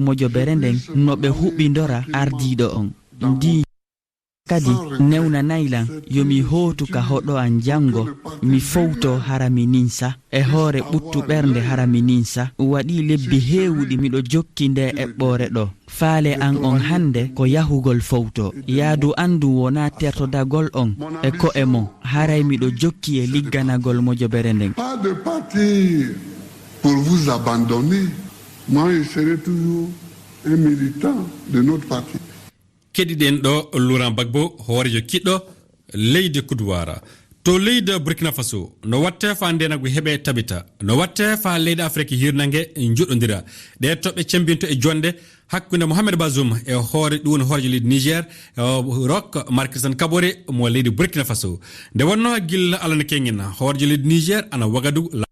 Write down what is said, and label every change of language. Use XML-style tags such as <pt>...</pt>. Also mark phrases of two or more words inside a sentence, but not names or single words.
<ff>mojobere nden no ɓe huɓidora ardiɗo on ndi kadi newnanaylan yomi hootu ka hoɗo an jango mi fowto harami ninsa e hoore ɓuttu ɓernde harami ninsa waɗi lebbi heewuɗi miɗo jokki nde eɓɓore ɗo faale an on hande ko yahugol fowto yaadu andu wona tertodagol on e ko e mon haray miɗo jokki e ligganagol mojobere nden.</ff> <fr>Pas de partir pour vous abandonner. Moi je serai toujours un militant de notre parti.</fr> <ff>keɗiɗen ɗo Laurent Gbagbo hoorejo kiɗɗo leydi Kudowara. To leydi Burkina Faso no watte fa ndenago heɓe tabita no watte fa leydi Afrique hirnangue joɗodira ɗe toɓɓe cembinto e jonde hakkude Mohamed Bazoum e hoore ɗum woni hoorejo leydi Niger Roch Marc Christian Kaboré mo leydi Burkina Faso nde wonno gilla alana kengen hoorejo leydi Niger ana Ouagadougou</ff>